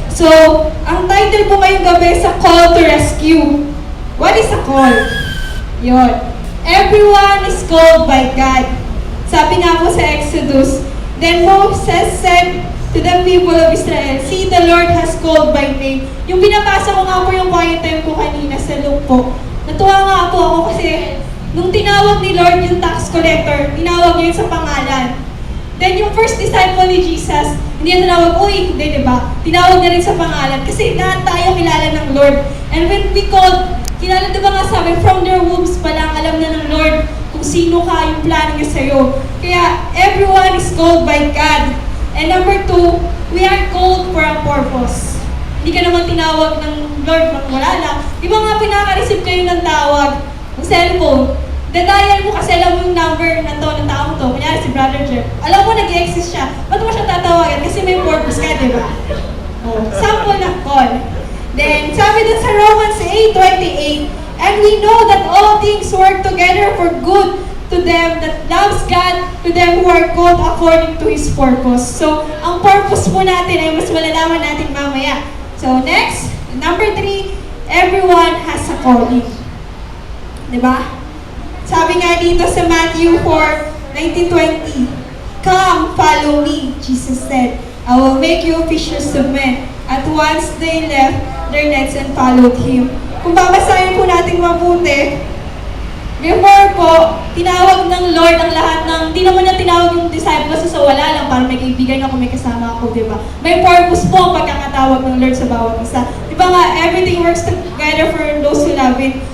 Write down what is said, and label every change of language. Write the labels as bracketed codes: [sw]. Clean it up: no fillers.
[tl] So, ang title po ngayong gabi sa Call to Rescue. [en] What is a call? Yun. Everyone is called by God. [tl] Sabi nga po sa [en] Exodus, then Moses said to the people of Israel, see, the Lord has called by name. [tl] Yung binabasa ko nga po yung quiet time ko kanina sa Luke po. Natuwa nga po ako kasi nung tinawag ni Lord yung tax collector, tinawag niya yun sa pangalan. Then yung first disciple ni Jesus, hindi niya tinawag, uy, hindi, diba? Tinawag niya rin sa pangalan kasi lahat tayo kilala ng Lord. [en] And when we called, [tl] kilala, diba nga sabi, from their wombs pa lang, alam na ng Lord kung sino ka, yung plano niya sa'yo. Kaya, [en] everyone is called by God. And number 2, we are called for a purpose. [tl] Hindi ka naman tinawag ng Lord nang wala lang. Di ba nga pinaka-receive kayo ng tawag, ng cellphone? Dadial mo kasi alam mo yung number na to, ng taong to. Kunyari si Brother Jeff. Alam mo nag-exist siya. Ba't mo siya tatawagan? Kasi may purpose ka, di ba? Oh, sample ng call. [en] Then, sabi dun sa Romans 8:28, and we know that all things work together for good to them that loves God, to them who are called according to His purpose. [tl] So, ang purpose po natin ay mas malalaman natin mamaya. [en] So, next, number 3, everyone has a calling. Diba? [tl] Sabi nga dito sa [en] Matthew 4:19-20, come, follow me, Jesus said. I will make you fishers of men. At once they left their nets and followed Him. [tl] Kung babasahin po natin mabuti, before po, tinawag ng Lord ang lahat ng, hindi naman niya tinawag yung disciples sa wala lang, para may kaibigan ako, may kasama ako, di ba? May purpose po ang pagkakatawag ng Lord sa bawat isa. Di ba nga, [en] everything works together for those who love Him.